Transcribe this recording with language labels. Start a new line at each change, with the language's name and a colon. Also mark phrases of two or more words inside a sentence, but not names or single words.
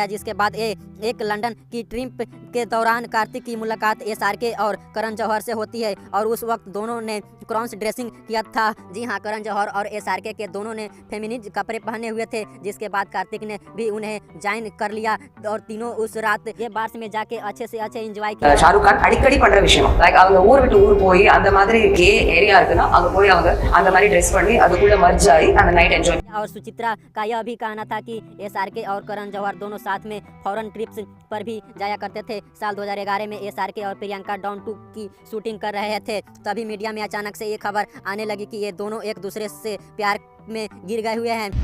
Hindi: जिसके बाद एक लंदन की ट्रिप के दौरान कार्तिक की मुलाकात एसआरके और करण जौहर से होती है और उस वक्त दोनों ने
English: cross dressing
Hindi: किया था। जी हाँ, करण जौहर और एसआरके के दोनों ने फेमिनिन कपड़े पहने हुए थे, जिसके बाद कार्तिक ने भी उन्हें ज्वाइन कर लिया और तीनों उस रात ये बार्स में जाके अच्छे से अच्छे एंजॉय किया।
Tamil: शाहरुख खान அடிக்கடி பண்ற விஷயம் லைக் அவங்க ஊர் விட்டு ஊர் போய் அந்த மாதிரி
English: gay area
Tamil: இருக்குன்னா அங்க போய் அவங்க அந்த மாதிரி ட்ரெஸ் பண்ணி அதுக்குள்ள மர்ஜ் ஆகி அந்த நைட் என்ஜாய்।
Hindi: और सुचित्रा का यह भी कहना था कि एसआरके और करण जौहर दोनों साथ में
English: foreign trips
Hindi: पर भी जाया करते थे। साल 2011 में एसआरके और प्रियंका डॉन 2 की शूटिंग कर रहे थे, तभी मीडिया में अचानक से ये खबर आने लगी कि ये दोनों एक दूसरे से प्यार में गिर गए हुए हैं।